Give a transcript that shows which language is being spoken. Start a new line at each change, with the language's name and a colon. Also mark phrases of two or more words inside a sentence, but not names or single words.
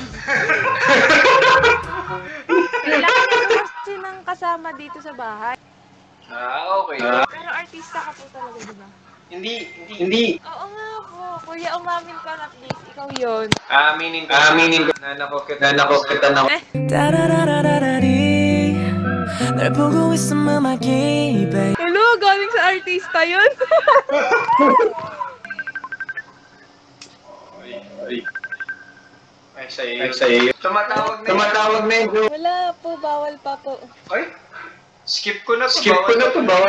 Filipino: Kailangan ko kasi ng kasama dito sa bahay. Okay. Pero artista ka po talaga, di ba? Hindi. Oo nga po. Kuya, umamin ka na please. Ikaw yun. Aminin ko. Nanakokit na.
Korean: 널 보고 있으면 막이 babe.
Filipino: Hello, galing sa artista yun. Ay, sa'yo. Tumatawag na yun. Wala po, bawal pa po. Ay, skip ko na to. Bawal.